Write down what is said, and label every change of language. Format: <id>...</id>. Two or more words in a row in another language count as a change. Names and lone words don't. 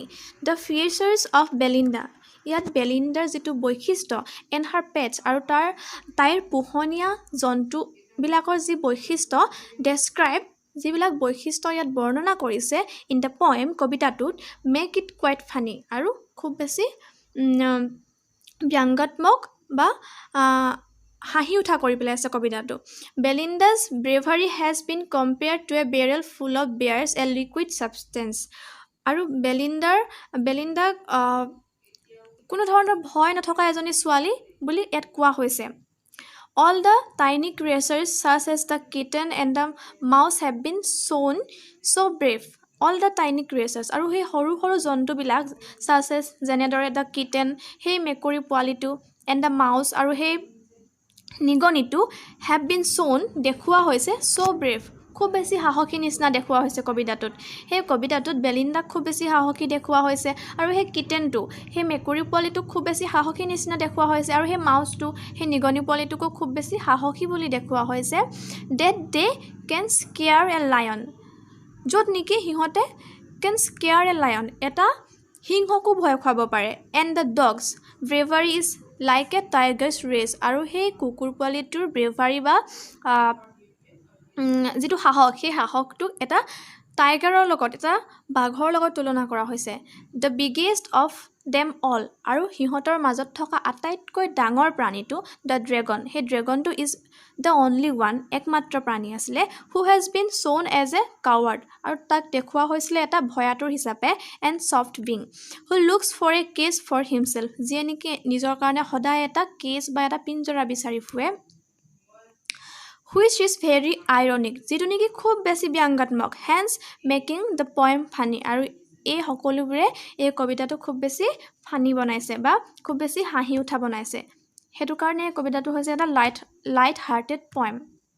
<en>The features of Belinda</en> <as>ইয়াত বেলিণ্ডাৰ যিটো বৈশিষ্ট্য</as> <en>and her pets</en> <as>আৰু তাইৰ পোহনীয়া জন্তুবিলাকৰ যি বৈশিষ্ট্য describe যিবিলাক বৈশিষ্ট্য ইয়াত বৰ্ণনা কৰিছে</as> <en>in the poem</en> <as>কবিতাটোত</as> <en>make it quite funny</en> <as>আৰু খুব বেছি ব্যংগাত্মক বা হাঁহি উঠা কৰি পেলাইছে কবিতাটো</as> <en>Belinda's bravery has been compared to a barrel full of bears, a liquid substance</en> <as>আৰু বেলিণ্ডাক কোনো ধৰণৰ ভয় নথকা এজনী ছোৱালী বুলি ইয়াত কোৱা হৈছে</as> <en>All the tiny creatures such as the kitten and the mouse have been shown so brave. All the tiny creatures</en> <as>আৰু সেই সৰু সৰু জন্তুবিলাক</as> <en>such as যেনেদৰে the kitten</en> <as>সেই মেকুৰী পোৱালিটো</as> <en>and the mouse</en> <as>আৰু সেই নিগনিটো</as> <en>have been shown</en> <as>দেখুওৱা হৈছে</as> <en>so brave.</en> <as>খুব বেছি সাহসী নিচিনা দেখুওৱা হৈছে কবিতাটোত সেই কবিতাটোত বেলিণ্ডাক খুব বেছি সাহসী দেখুওৱা হৈছে আৰু সেই কিটেনটো সেই মেকুৰী পোৱালিটোক খুব বেছি সাহসী নিচিনা দেখুওৱা হৈছে আৰু সেই মাউচটো সেই নিগনি পোৱালিটোকো খুব বেছি সাহসী বুলি দেখুওৱা হৈছে</as> <en>that they can scare a lion</en> <as>য'ত নেকি সিহঁতে</as> <en>can scare a lion</en> <as>এটা সিংহকো ভয় খুৱাব পাৰে</as> <en>and the dogs bravery is like a tiger's race</en> <as>আৰু সেই কুকুৰ পোৱালিটোৰ bravery বা যিটো সাহস সেই সাহসটোক এটা টাইগাৰৰ লগত এটা বাঘৰ লগত তুলনা কৰা হৈছে</as> <en>the biggest of them all</en> <as>আৰু সিহঁতৰ মাজত থকা আটাইতকৈ ডাঙৰ প্ৰাণীটো</as> <en>the dragon</en> <as>সেই ড্ৰেগনটো</as> <en>is the only one</en> <as>একমাত্ৰ প্ৰাণী আছিলে</as> <en>who has been shown as a coward</en> <as>আৰু তাক দেখুওৱা হৈছিলে এটা ভয়াতুৰ হিচাপে</as> <en>and soft being who looks for a cage for himself</en> <as>যিয়ে নেকি নিজৰ কাৰণে সদায় এটা কেজ বা এটা পিঞ্জৰা বিচাৰি ফুৰে</as> <en>which is very ironic</en> <as>যিটো নেকি খুব বেছি ব্যংগাত্মক</as> <en>hence making the poem funny</en> <as>আৰু এই সকলোবোৰে এই কবিতাটো খুব বেছি ফানি বনাইছে বা খুব বেছি হাঁহি উঠা বনাইছে সেইটো কাৰণে কবিতাটো হৈছে এটা</as> <en>light hearted poem</en>